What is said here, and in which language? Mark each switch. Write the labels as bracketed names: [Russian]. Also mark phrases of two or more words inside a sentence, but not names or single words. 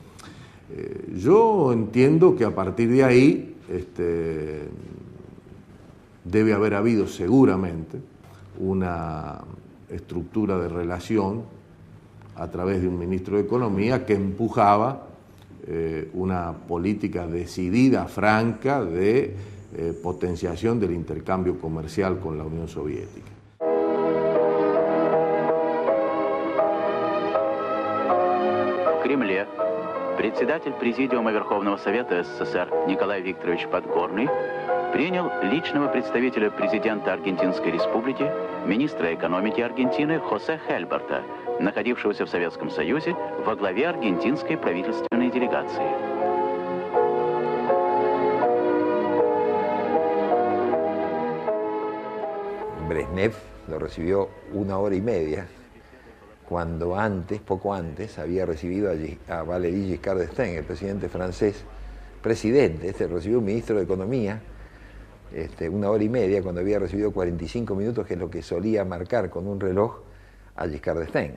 [Spanish] Yo entiendo que a partir de ahí debe haber habido seguramente una estructura de relación a través de un ministro de Economía que empujaba una política decidida, franca, de potenciación del intercambio comercial con la Unión Soviética. [Russian] В Кремле председатель Президиума Верховного Совета СССР Николай Викторович Подгорный принял личного представителя президента Аргентинской Республики, министра экономики Аргентины Хосе Хельбарта, находившегося в Советском Союзе во главе аргентинской правительственной делегации. [Spanish] Brezhnev lo recibió 1 hora y media, cuando poco antes, había recibido a Valéry Giscard d'Estaing, el presidente francés, recibió un ministro de Economía, 1 hora y media cuando había recibido 45 minutos, que es lo que solía marcar con un reloj a Giscard d'Estaing.